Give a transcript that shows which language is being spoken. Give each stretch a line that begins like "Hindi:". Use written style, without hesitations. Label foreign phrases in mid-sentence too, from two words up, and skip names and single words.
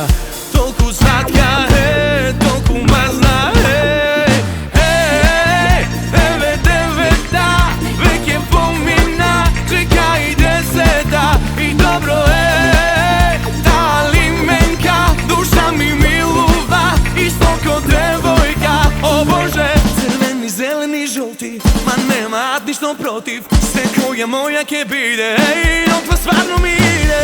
Macedonian: Толку сладка е, толку мазна е. Еве девета, веќе помина, чека и десета и добро е. Та лименка, душа ми милува,
Serbian: isto ko devojka, o Bože.
Macedonian: Црвени, зелени, жолти, ма нема ништа против, све која моја ќе биде, еј, докле стварно ми иде.